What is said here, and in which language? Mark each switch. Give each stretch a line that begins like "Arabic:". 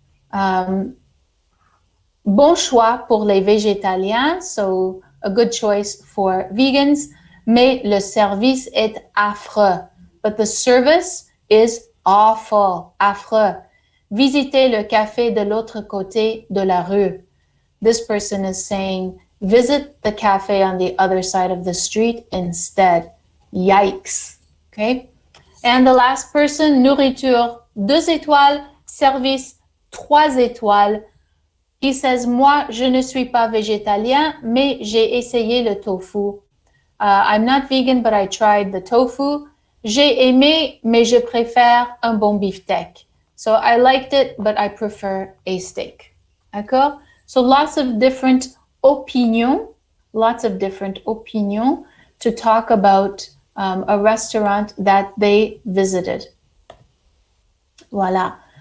French: Bon choix pour les végétaliens,
English: so a good choice for vegans,
French: mais le service est affreux.
English: But the service is awful, affreux.
French: Visitez le café de l'autre côté de la rue.
English: This person is saying, visit the cafe on the other side of the street instead. Yikes, okay? And the last person,
French: nourriture 2 étoiles, service 3 étoiles.
English: He says,
French: moi, je ne suis pas végétalien, mais j'ai essayé le tofu.
English: I'm not vegan, but I tried the tofu.
French: J'ai aimé, mais je préfère un bon beefsteak.
English: So I liked it, but I prefer a steak.
French: D'accord?
English: So lots of different opinions to talk about a restaurant that they visited. Voila.